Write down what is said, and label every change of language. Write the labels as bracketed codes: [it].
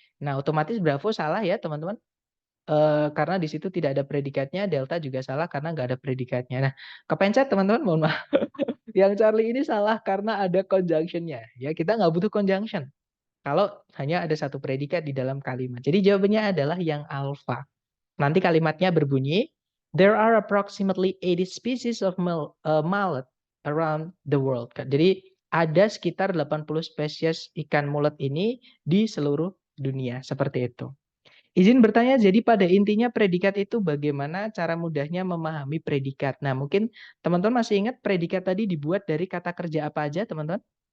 [id] Nah, otomatis Bravo salah ya, teman-teman. Karena di situ tidak ada predikatnya, delta juga salah karena nggak ada predikatnya. Nah, kepencet teman-teman, mohon maaf. Yang Charlie ini salah karena ada conjunction-nya. Ya, kita nggak butuh conjunction. Kalau hanya ada satu predikat di dalam kalimat. Jadi jawabannya adalah yang alpha. Nanti kalimatnya berbunyi, [en] there are approximately 80 species of mullet around the world. [id] Jadi ada sekitar 80 spesies ikan mulet ini di seluruh dunia, seperti itu. Izin bertanya, jadi pada intinya predikat itu bagaimana cara mudahnya memahami predikat. Nah, mungkin teman-teman masih ingat predikat tadi dibuat dari kata kerja apa aja, teman-teman?